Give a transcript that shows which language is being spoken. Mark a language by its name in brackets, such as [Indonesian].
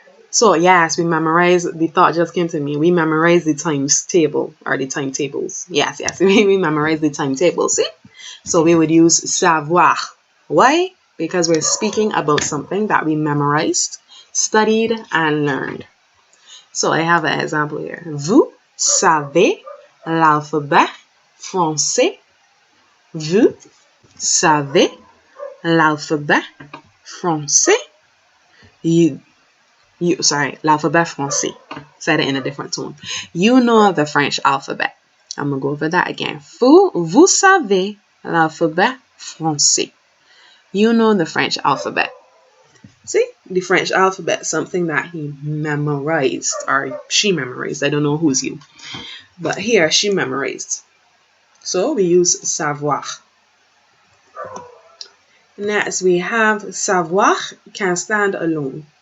[English] So yes, we memorize, the thought just came to me, we memorize the times table or the timetables. Yes, we memorize the timetable, see? So we would use savoir. Why? Because we're speaking about something that we memorized, studied, and learned. So I have an example here. [French] Vous savez l'alphabet français. Vous savez l'alphabet français. L'alphabet français. [English] Said it in a different tone. You know the French alphabet. I'm going to go over that again. Vous savez l'alphabet français. You know the French alphabet. See, the French alphabet, something that he memorized, or she memorized. I don't know who's you. But here, she memorized. So we use savoir. Next, we have savoir can stand alone.